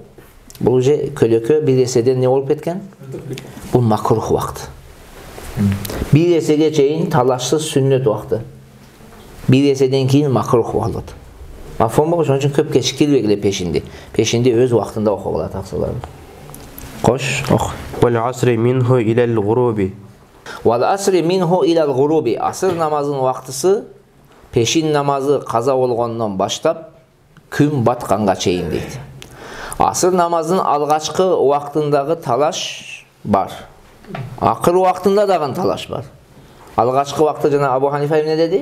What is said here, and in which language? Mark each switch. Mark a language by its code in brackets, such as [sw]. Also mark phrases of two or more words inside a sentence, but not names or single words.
[ky] Бул уже көлөкө бир эседен не болуп кеткен? Бул макрух убакыт. Бир эсеге чейин талашсыз сүннөт убакыты. Бир эседен кийин макрух болот. Мафум болуш үчүн көп кечиктирбегиле пешинди. Пешинди өз убактында окугула таксылар. Кош, ок. [ar] والعصر منه إلى الغروب. والعصر منه إلى الغروب. [ky] Аср намазынын убактысы пешин намазы каза болгондон баштап күн батканга чейин дейт. Аср намазынын алгачкы убактындагы талаш бар. Акыр убактында дагы талаш бар. Алгачкы убакта жана Абу Ханифа эмне деди?